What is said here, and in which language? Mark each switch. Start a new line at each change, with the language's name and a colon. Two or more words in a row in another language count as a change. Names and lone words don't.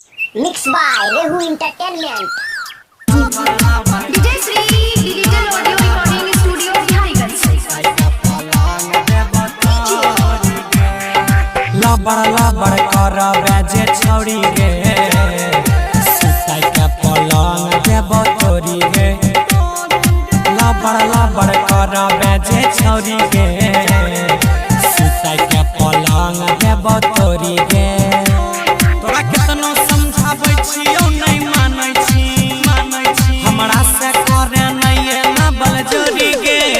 English: Mixed by Rehu Entertainment. DJ Sri Digital Audio Recording Studio Bihariganj.
Maithili: लबड़ कर बेजे छौड़ी गे सुताई के पलंग देबो तोरी गे लबड़ कर बेजे छौड़ी गे सुताई के पलंग देबो तोरी गे तोरा केतनो समझाबै छियौ नै मानै छी हमरा से करे नै ना बल जोरी गे